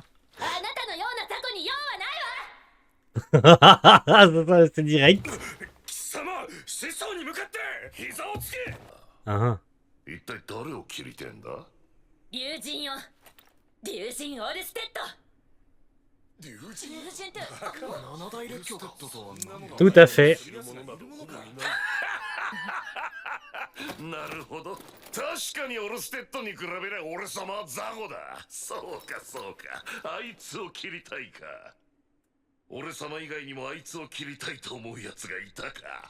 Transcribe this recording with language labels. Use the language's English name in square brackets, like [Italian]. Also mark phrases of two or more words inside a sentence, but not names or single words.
[Japanese] あなたのようなタコに用はないわ。 [French] C'est direct. [Japanese] 貴様、師匠に向かって膝をつけ。 Ah, 一体誰を切りてんだ？竜神よ、竜神オルステッド。竜竜神って七大列強とは [French] tout à fait. [Japanese] なるほど。確かにオルステッドに比べりゃ俺様は雑魚だ。そうかそうか。あいつを切りたいか。俺様以外にもあいつを切りたいと思うやつがいたか。